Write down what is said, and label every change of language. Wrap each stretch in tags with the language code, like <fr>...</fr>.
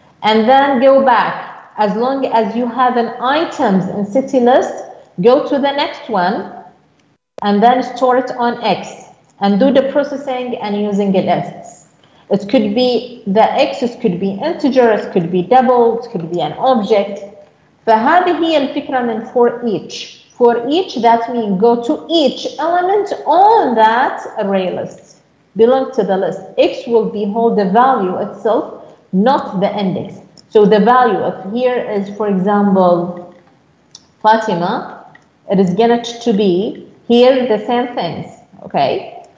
<en>And then go back. As long as you have an items in city list, go to the next one and then store it on X and do the processing and using the lists. It could be the X, it could be integer, it could be double, it could be an object.</en> <ar>فهذه هي الفكرة من for each.</ar> <en>For each, that means go to each element on that array list. Belong to the list. X will hold the value itself, not the index. So the value of here is, for example, Fatima. It is going to be here the same things. Okay.</en>